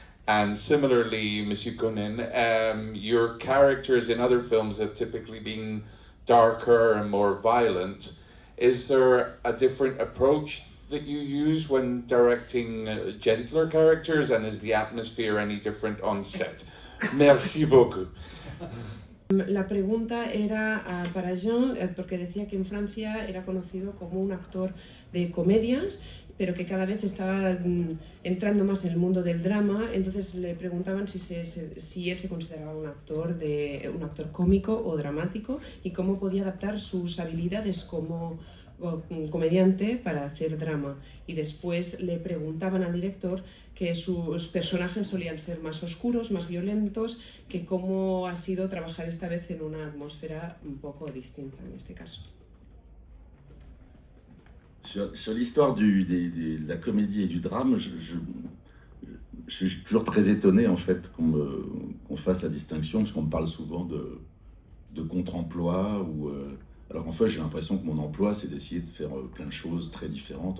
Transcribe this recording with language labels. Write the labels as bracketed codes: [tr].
[en] And similarly, Monsieur Conan, your characters in other films have typically been darker and more violent. Is there a different approach that you use when directing gentler characters, and is the atmosphere any different on set? [fr] Merci beaucoup. [es] La pregunta era para Jean, porque decía que en Francia era conocido como un actor de comedias, pero que cada vez estaba entrando más en el mundo del drama. Entonces le preguntaban si él se consideraba un actor cómico o dramático y cómo podía adaptar sus habilidades como comediante para hacer drama. Y después le preguntaban al director que sus personajes solían ser más oscuros, más violentos, que cómo ha sido trabajar esta vez en una atmósfera un poco distinta en este caso. [fr] Sur l'histoire de la comédie et du drame, je suis toujours très étonné en fait qu'on fasse la distinction, parce qu'on me parle souvent de contre-emploi, alors qu'en fait j'ai l'impression que mon emploi c'est d'essayer de faire plein de choses très différentes.